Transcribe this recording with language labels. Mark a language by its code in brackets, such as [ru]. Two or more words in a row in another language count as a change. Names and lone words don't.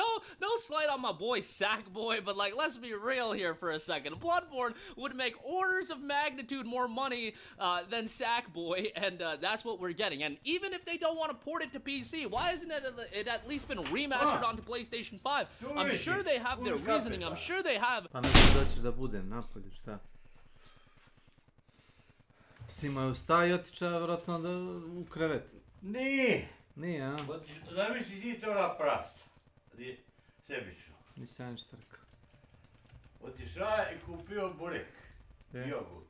[en] No slight on my boy Sackboy, but like, let's be real here for a second. Bloodborne would make orders of magnitude more money than Sackboy, and that's what we're getting. And even if they don't want to port it to PC, why isn't it at least been remastered onto PlayStation 5? I'm sure they have their reasoning. I'm sure they have... [hr] Pa neće doći da bude napolje, šta? Sima je ustao i otiča vjerojatno u krevet. Nije. Nije, a? Zamisli ti toga prasta. Sebično. Nisam ništa rekao. Otišao i kupio burek. Jogurt.